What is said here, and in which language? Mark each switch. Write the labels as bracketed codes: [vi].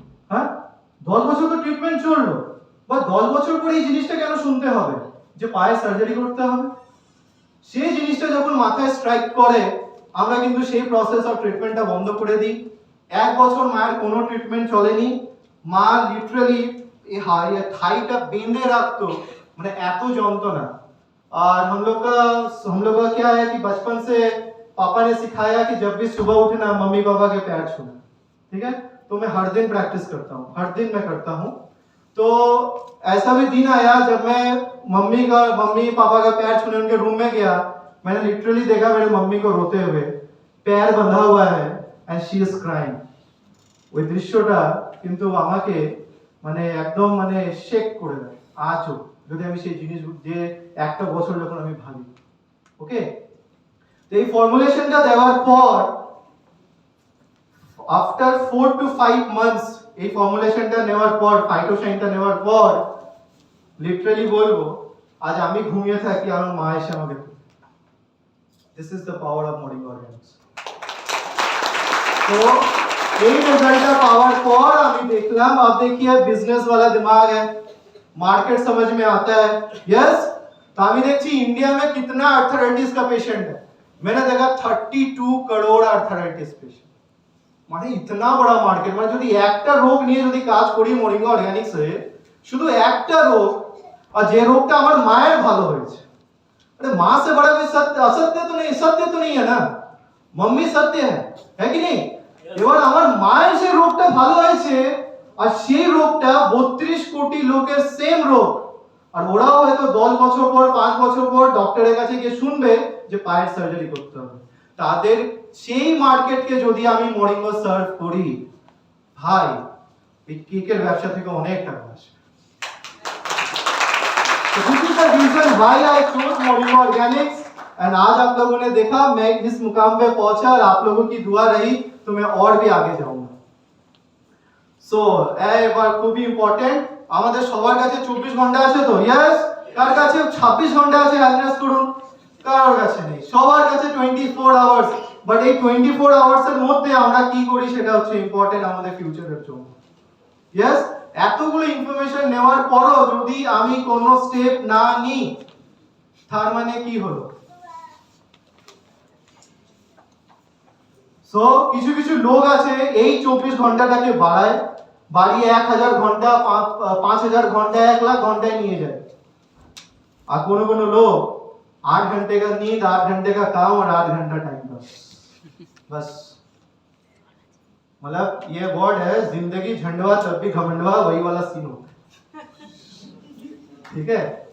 [bn] হ্যাঁ, 10 বছর তো ট্রিটমেন্ট চললো, বা 10 বছর পরে এই জিনিসটা কেন শুনতে হবে যে পায়ে সার্জারি করতে হবে? সেই জিনিসটা যখন মাথায় স্ট্রাইক করে আমরা কিন্তু সেই প্রসেস অফ ট্রিটমেন্টটা বন্ধ করে দিই। 1 বছর মায়ের কোনো ট্রিটমেন্ট চলেনি, মা লিটারালি এই থাইটা বেঁধে রাখতো, মানে এত যন্ত্রণা। [hi] और हम लोग का क्या है कि बचपन से पापा ने सिखाया कि जब भी सुबह उठना मम्मी पापा के पैर छूना, ठीक है? तो मैं हर दिन प्रैक्टिस करता हूँ, हर दिन मैं करता हूँ। तो ऐसा भी दिन आया जब मैं मम्मी पापा का पैर छूने उनके रूम में गया, मैंने लिटरली देखा मेरे मम्मी को रोते हुए, पैर बंधा हुआ है [en] And she is crying. [bn] ওই দৃশ্যটা কিন্তু আমাকে মানে একদম মানে শেক করে দেয় আজও, যদি আমি সেই জিনিস যে একটা বছর যখন আমি ভাবি। ওকে, তো এই ফর্মুলেশনটা দেওয়ার পর আফটার 4 to 5 মান্থস এই ফর্মুলেশনটা নেওয়ার পর, ফাইটোসাইনটা নেওয়ার পর লিটারালি বলবো আজ আমি ঘুমিয়ে থাকি আর আমার মা এসে আমাকে, [en] This is the power of morning organics. [hi] तो [bn] এই রেজাল্টটা পাওয়ার পর আমি দেখলাম, [hi] अब देखिए बिजनेस वाला दिमाग है, मार्केट समझ में आता है। यस, तो [bn] আমি দেখছি [hi] इंडिया में कितना आर्थराइटिस का पेशेंट है। मैंने देखा 32 करोड़ आर्थराइटिस पेशेंट, মানে इतना बड़ा मार्केट। [bn] মানে যদি একটা রোগ নিয়ে যদি কাজ করি মরিঙ্গো অর্গানিক্সে, শুধু একটা রোগ, আর যে রোগটা আমার মায়ের ভালো হয়েছে, [hi] अरे मां से बड़ा कोई सत्य असत्य तो नहीं, सत्य तो नहीं है ना, मम्मी सत्य है कि नहीं? [bn] এবার আমার মায়ের যে রোগটা ভালো হয়েছে আর সেই রোগটা 32 কোটি লোকের সেম রোগ, আর ওরাও হয়তো 10 বছর পর 5 বছর পর ডক্টরের কাছে গিয়ে শুনবে যে পায়ের সার্জারি করতে হবে। তাদের সেই মার্কেটকে যদি আমি মরিঙ্গো সার্ভ করি, ভাই এই কেকের ব্যবসা থেকে অনেক টাকা আসবে। [hi] तो [en] this is the reason why I chose Moringa Organics, [hi] and आज आप लोगों ने देखा मैं इस मुकाम पे पहुंचा और आप लोगों की दुआ रही तो मैं और भी आगे जाऊंगा। [bn] सो এবার খুবই ইম্পর্টেন্ট, আমাদের সবার কাছে 24 ঘন্টা আছে তো? यस। কার কাছে 26 ঘন্টা আছে অ্যানালাইজ করুন? কারোর কাছে নেই, সবার কাছে 24 আওয়ার্স। বাট এই 24 আওয়ার্স এর মধ্যে আমরা কি করি সেটা হচ্ছে ইম্পর্টেন্ট আমাদের ফিউচারের জন্য। यस, এতগুলো ইনফরমেশন নেওয়ার পরও যদি আমি কোনো স্টেপ না নিই, তার মানে কি হলো? সো কিছু কিছু লোক আছে এই 24 ঘন্টাটাকে বাড়িয়ে 1000 ঘন্টা, 5000 ঘন্টা, 1 লাখ ঘন্টায় নিয়ে যায়। আর কোনো [hi] लोग 8 घंटे का नींद, 8 घंटे का काम और 8 घंटा टाइम पास, बस। मतलब ये वर्ड है जिंदगी झंडवा तब भी घमंडवा, वही वाला सीन होता है, ठीक है?